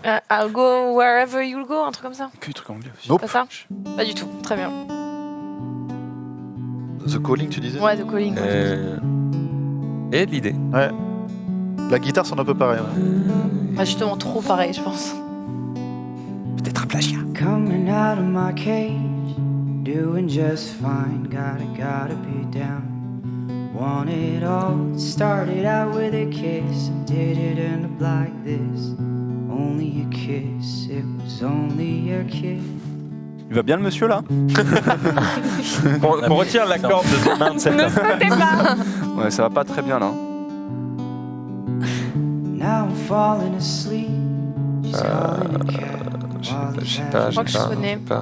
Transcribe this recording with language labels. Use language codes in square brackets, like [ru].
[en] I'll go wherever you'll go, [fr] un truc comme ça. Que des trucs anglais aussi. [en] Nope. [fr] Pas ça Pas du tout. Très bien. The Calling, tu disais. Ouais, The Calling. Et de l'idée. Ouais. La guitare sonne un peu pareil. Ouais. Bah, justement, trop pareil, je pense. Peut-être un plagiat. [en] Coming out of my cage, doing just fine. Gotta be down. Want it all. Started out with a kiss, did it end up like this? Only a kiss, it was only a kiss. [fr] Il va bien le monsieur là? On retire la corde de main de cette Ne sautez pas. Ouais, ça va pas très bien là. [en] Now I'm falling asleep. She's calling a cab. [fr] Je sais pas, Je crois que je connais.